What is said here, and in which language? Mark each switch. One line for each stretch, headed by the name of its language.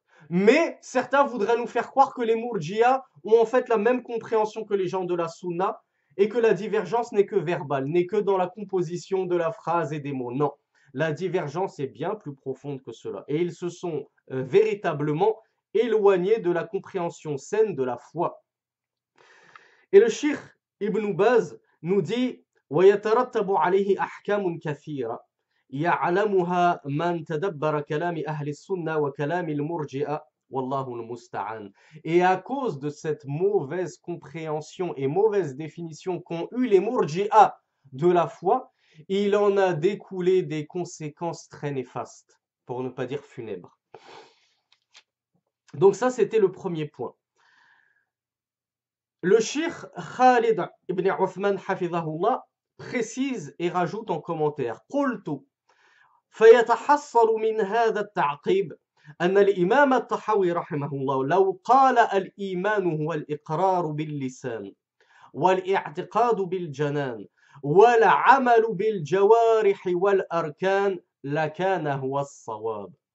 French: Mais certains voudraient nous faire croire que les Murji'a ont en fait la même compréhension que les gens de la Sunna et que la divergence n'est que verbale, n'est que dans la composition de la phrase et des mots. Non, la divergence est bien plus profonde que cela. Et ils se sont véritablement éloignés de la compréhension saine de la foi. Et le Cheikh Ibn Baz nous dit
Arabic: ويترتب عليه أحكام كثيرة يعلمها من تدبر كلام أهل السنة وكلام المرجئة والله المستعان.
French: Et à cause de cette mauvaise compréhension et mauvaise définition qu'ont eu les murji'a de la foi, il en a découlé des conséquences très néfastes, pour ne pas dire funèbres. Donc ça, c'était le premier point. Le Cheikh Khalid ibn Uthman hafidhahullah précise et rajoute en commentaire
Arabic: قلت فيتحصل من هذا التعقيب أن الإمام الطحاوي رحمه الله لو قال الإيمان هو الإقرار باللسان والاعتقاد بالجنان والعمل بالجوارح والأركان لكان هو الصواب.